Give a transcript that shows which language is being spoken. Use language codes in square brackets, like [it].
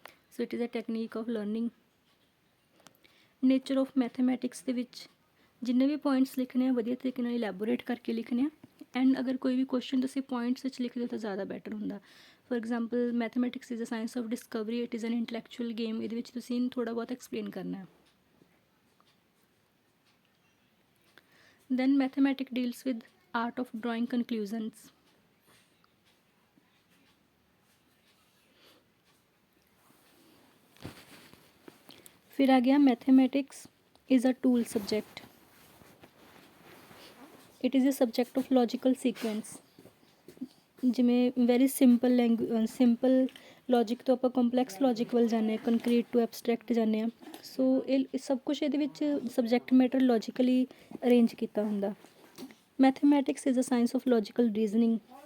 [en] So it is a technique of learning. [pa] Nature of mathematics ਦੇ ਵਿੱਚ ਜਿੰਨੇ ਵੀ points ਲਿਖਣੇ ਆ ਵਧੀਆ ਤਰੀਕੇ ਨਾਲ ਇਲੈਬੋਰੇਟ ਕਰਕੇ ਲਿਖਣੇ ਆ। ਐਂਡ ਅਗਰ ਕੋਈ ਵੀ ਕੁਐਸਚਨ ਤੁਸੀਂ ਪੁਆਇੰਟਸ ਵਿੱਚ ਲਿਖਦੇ ਹੋ ਤਾਂ ਜ਼ਿਆਦਾ ਬੈਟਰ ਹੁੰਦਾ। [en] For example mathematics is a science of discovery, it is an intellectual game. [pa] ਇਹਦੇ ਵਿੱਚ ਤੁਸੀਂ ਥੋੜ੍ਹਾ ਬਹੁਤ ਐਕਸਪਲੇਨ ਕਰਨਾ ਹੈ। [en] Then mathematics deals with art of drawing conclusions. [pa] फिर आ गया [en] mathematics is a tool subject. It is a subject of logical sequence. [pa] ਜਿਵੇਂ ਵੈਰੀ ਸਿੰਪਲ ਲੌਜਿਕ ਤੋਂ ਆਪਾਂ ਕੰਪਲੈਕਸ ਲੌਜਿਕ ਵੱਲ ਜਾਂਦੇ ਹਾਂ, ਕੰਕਰੀਟ ਟੂ ਐਬਸਟਰੈਕਟ ਜਾਂਦੇ ਹਾਂ। ਸੋ ਇਹ ਸਭ ਕੁਛ ਇਹਦੇ ਵਿੱਚ ਸਬਜੈਕਟ ਮੈਟਰ ਲੌਜੀਕਲੀ ਅਰੇਂਜ ਕੀਤਾ ਹੁੰਦਾ। [en] Mathematics is a science of logical reasoning.